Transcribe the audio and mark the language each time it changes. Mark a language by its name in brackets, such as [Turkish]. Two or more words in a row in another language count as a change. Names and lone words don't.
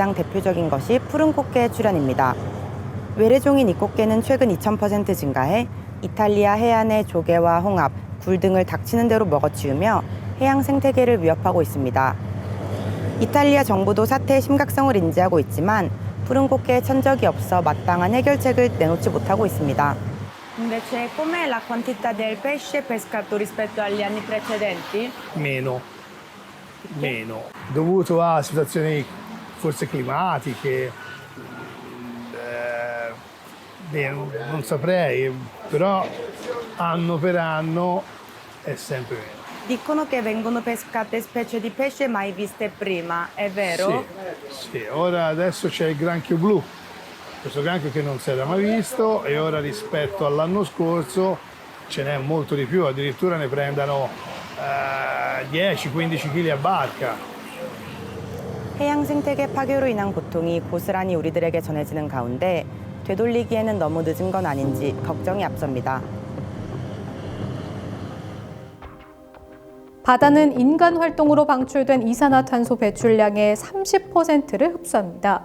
[Korean] 가장 대표적인 것이 푸른 꽃게의 출현입니다. 외래종인 이꽃게는 최근 2000% 증가해 이탈리아 해안의 조개와 홍합, 굴 등을 닥치는 대로 먹어치우며 해양 생태계를 위협하고 있습니다. 이탈리아 정부도 사태의 심각성을 인지하고 있지만 푸른 꽃게에 천적이 없어 마땅한 해결책을 내놓지 못하고 있습니다. [Italian] Invece, com'è la quantità del pesce pescato rispetto agli anni precedenti? Meno, dovuto a situazioni forse climatiche, non saprei, però anno per anno è sempre meno. Dicono che vengono pescate specie di pesce mai viste prima, è vero? Sì, ora adesso c'è il granchio blu, questo granchio che non si era mai visto e ora rispetto all'anno scorso ce n'è molto di più, addirittura ne prendano 10-15 kg a barca. [Korean] 해양 생태계 파괴로 인한 고통이 고스란히 우리들에게 전해지는 가운데 되돌리기에는 너무 늦은 건 아닌지 걱정이 앞섭니다. 바다는 인간 활동으로 방출된 이산화탄소 배출량의 30%를 흡수합니다.